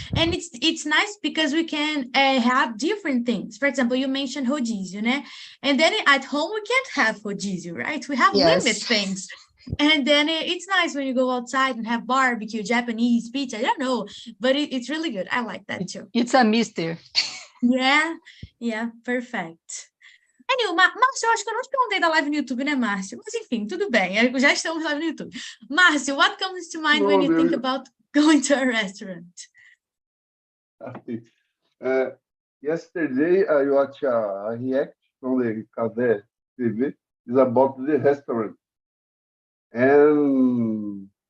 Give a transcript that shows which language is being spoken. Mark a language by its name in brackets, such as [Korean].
[English] And it's nice because we can have different things. For example, you mentioned rodízio, né? And then at home we can't have rodízio, right? We have limit things. And then it's nice when you go outside and have barbecue, Japanese pizza. I don't know, but it's really good. I like that too. It's a mystery. Yeah, perfect. [Portuguese] Anil, Márcio, eu acho que eu não te perguntei da live no YouTube, né, Márcio? Mas enfim, tudo bem. Já estamos live no YouTube. [English] Márcio, what comes to mind when you think about going to a restaurant? Yesterday, I watched a react from the Cadet TV. It's about the restaurant. And